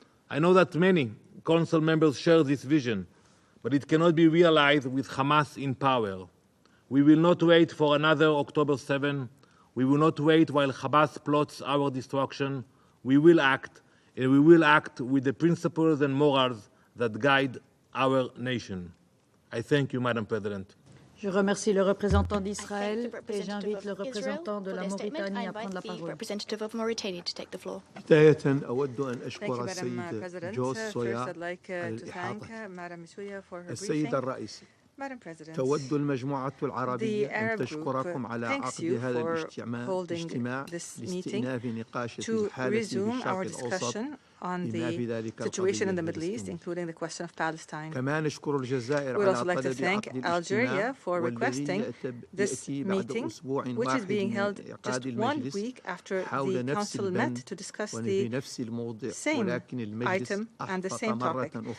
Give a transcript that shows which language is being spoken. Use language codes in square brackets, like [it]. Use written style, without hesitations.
[en] I know that many Council members share this vision, but it cannot be realized with Hamas in power. We will not wait for another October 7. We will not wait while Hamas plots our destruction. We will act, and we will act with the principles and morals that guide our nation. I thank you, Madam President. [fr] Je remercie le représentant d'Israël et j'invite le représentant de la Mauritanie à prendre la parole. [ar] بداية أود أن أشكر السيد جوز سويا على الإحاطة. السيد الرئيس، تود المجموعة العربية أن تشكركم على عقد هذا الاجتماع لاستئناف نقاش الحالة في الشرق الأوسط [en] on the situation in the Middle East, including the question of Palestine. We'd also like to thank Algeria for requesting this meeting, which is being held just 1 week after the Council met to discuss the same item and the same topic.